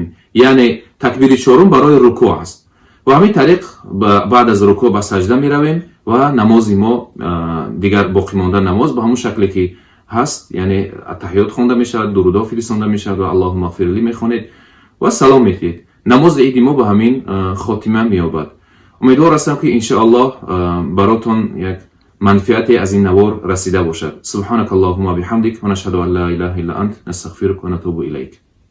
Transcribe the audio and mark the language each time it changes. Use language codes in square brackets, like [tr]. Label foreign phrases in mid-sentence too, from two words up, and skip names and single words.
[tg] Яъне такбири чорум барои рукӯъ аст. ва ҳамин тариқ баъд аз рукӯъ ба саҷда меравем ва намози мо дигар боқӣ монда намоз ба ҳамон шакле ки ҳаст, яъне атаҳиёт хонда мешавад, дурудҳо фиристонда мешавад ва [ar] اللهم اغفر لي [tg] мехонед ва салом медиҳед. намози иди мо ба ҳамин хотима меёбад. умедвор ҳастам ки иншоаллоҳ баротон як [fa] منفعتی از این نوار رسیده باشد. [ar] سبحانك اللهم و بحمدک و نشهد ان لا اله الا انت نستغفرک و نتوب الیک.